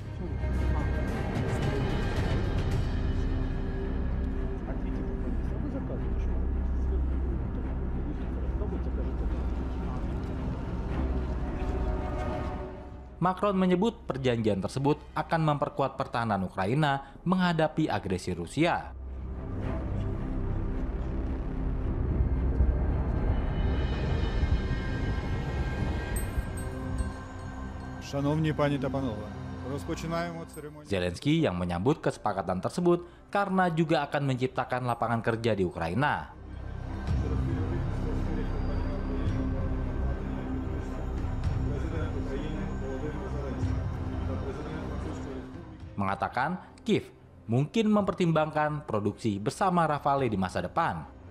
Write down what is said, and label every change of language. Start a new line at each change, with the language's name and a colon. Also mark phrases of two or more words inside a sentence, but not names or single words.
Indonesian: Macron menyebut perjanjian tersebut akan memperkuat pertahanan Ukraina menghadapi agresi Rusia.
Ukrainian: Шановні пані та панове, розпочинаємо церемонію.
Indonesian: Zelensky yang menyambut kesepakatan tersebut karena juga akan menciptakan lapangan kerja di Ukraina. Mengatakan Kiev mungkin mempertimbangkan produksi bersama Rafale di masa depan.